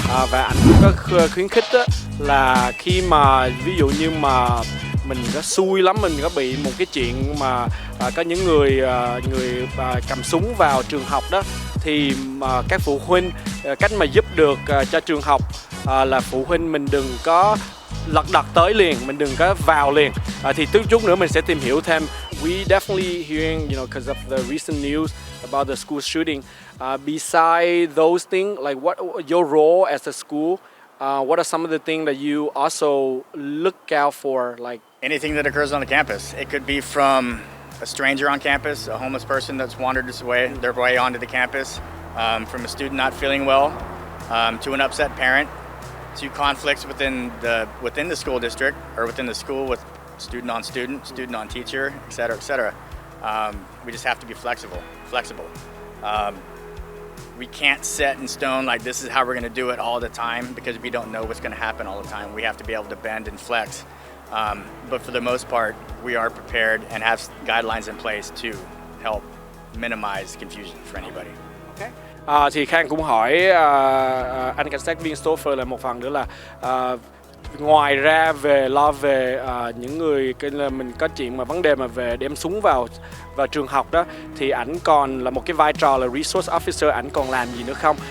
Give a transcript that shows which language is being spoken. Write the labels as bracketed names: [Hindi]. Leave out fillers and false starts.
[Vietnamese] Và anh cũng có khuyến khích đó, là khi mà ví dụ như mà mình có xui lắm, mình có bị một cái chuyện mà có những người cầm súng vào trường học đó, thì các phụ huynh cách mà giúp được cho trường học là phụ huynh mình đừng có lật đật tới liền, mình đừng có vào liền. Thì chút nữa mình sẽ tìm hiểu thêm. [English] We definitely hearing, because of the recent news about the school shooting. Besides those things, like what your role as a school, what are some of the things that you also look out for, like anything that occurs on the campus? It could be from a stranger on campus, a homeless person that's wandered their way onto the campus, from a student not feeling well, to an upset parent, to conflicts within the school district or within the school with student on student, student on teacher, etc., etc. We just have to be flexible. We can't set in stone like this is how we're going to do it all the time, because we don't know what's going to happen all the time. We have to be able to bend and flex. But for the most part, we are prepared and have guidelines in place to help minimize confusion for anybody. Okay. [Vietnamese] Thì Khang cũng hỏi anh cảnh sát viên Stoffer là một phần nữa là ngoài ra lo về những người là mình có chuyện mà vấn đề mà về đem súng vào trường học đó, thì ảnh còn là một cái vai trò là resource officer, ảnh còn làm gì nữa không?